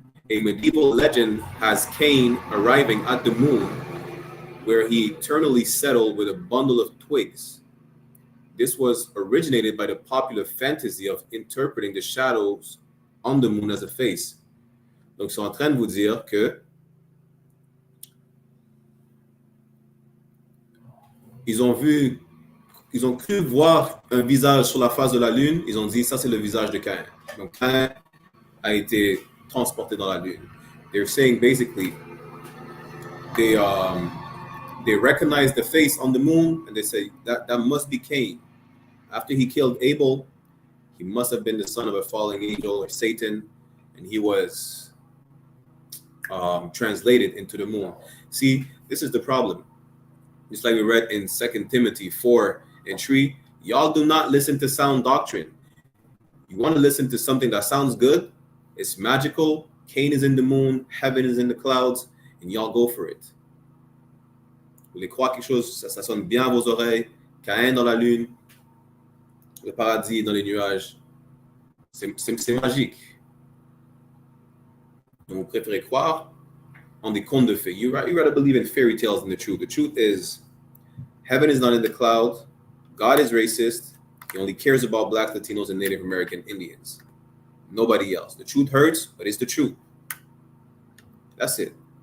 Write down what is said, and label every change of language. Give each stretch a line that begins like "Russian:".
English: A medieval legend has Cain arriving at the moon where he eternally settled with a bundle of twigs. This was originated by the popular fantasy of interpreting the shadows on the moon as a face.
French: Donc, ils sont en train de vous dire que ils ont cru voir un visage sur la face de la lune. Ils ont dit, ça c'est le visage de Cain. Donc, Cain a été transporté dans la lune.
English: They're saying basically, they recognize the face on the moon and they say that must be Cain. After he killed Abel, he must have been the son of a fallen angel or Satan, and he was translated into the moon. See, this is the problem. Just like we read in 2 Timothy 4:3, y'all do not listen to sound doctrine. You want to listen to something that sounds good, it's magical, Cain is in the moon, heaven is in the clouds, and y'all go for it.
French: Vous voulez croire quelque chose, ça sonne bien à vos oreilles, Caïn dans la lune, le paradis dans les nuages, c'est magique. Donc vous préférez croire en des contes de fées.
English: You rather believe in fairy tales than the truth. The truth is, heaven is not in the clouds, God is racist, he only cares about Black, Latinos, and Native American Indians. Nobody else. The truth hurts, but it's the truth. That's it.